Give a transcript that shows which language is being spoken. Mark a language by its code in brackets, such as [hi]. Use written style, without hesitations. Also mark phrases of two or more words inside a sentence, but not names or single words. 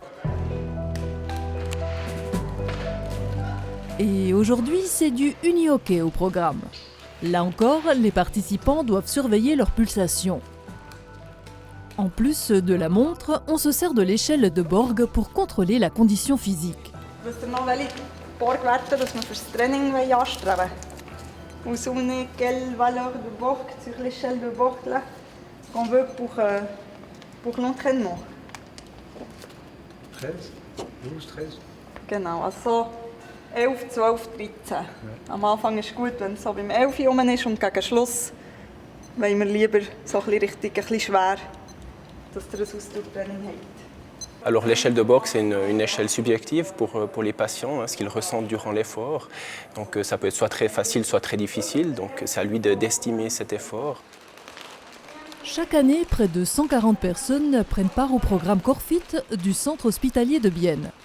[fr] Et aujourd'hui, c'est du unihockey au programme. Là encore, les participants doivent surveiller leur pulsation. En plus de la montre, on se sert de l'échelle de Borg pour contrôler la condition physique. [de] Wisst ihr noch, welche Borgwerte wir für das Training anstreben wollen? [fr] Vous souvenez quelle valeur de Borg sur l'échelle de Borg là qu'on veut pour l'entraînement? [de] 13, 12, 13. Genau, also 11, 12, 13. Am Anfang ist es gut, wenn es so beim 11 herum ist und gegen Schluss wollen wir lieber so ein bisschen schwer, dass ihr ein Ausdauertraining habt. [fr] Alors l'échelle de Borg, c'est une échelle subjective pour les patients, ce qu'ils ressentent durant l'effort. Donc ça peut être soit très facile, soit très difficile. Donc c'est à lui d'estimer cet effort. Chaque année, près de 140 personnes prennent part au programme Corfit du centre hospitalier de Bienne.